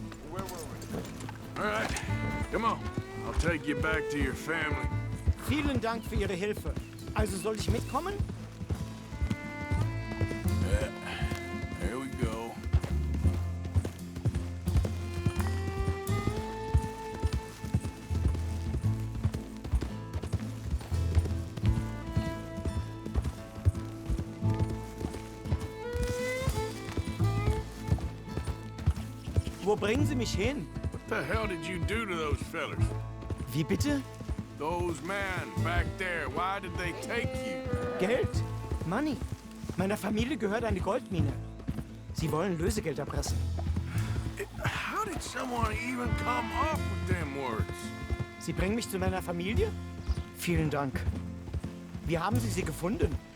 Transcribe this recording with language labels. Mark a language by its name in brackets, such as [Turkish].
[English] Where were we? All right, come on. I'll take you back to your family. [German] Vielen Dank für Ihre Hilfe. Also soll ich mitkommen? [English] Yeah, there we go. [German] Wo bringen Sie mich hin? [English] What the hell did you do to those fellers? [German] Wie bitte? [English] Those men back there, why did they take you? [German] Geld. Money. Meiner Familie gehört eine Goldmine. Sie wollen Lösegeld erpressen. [English] How did someone even come up with them words? [German] Sie bringen mich zu meiner Familie? Vielen Dank. Wie haben Sie sie gefunden?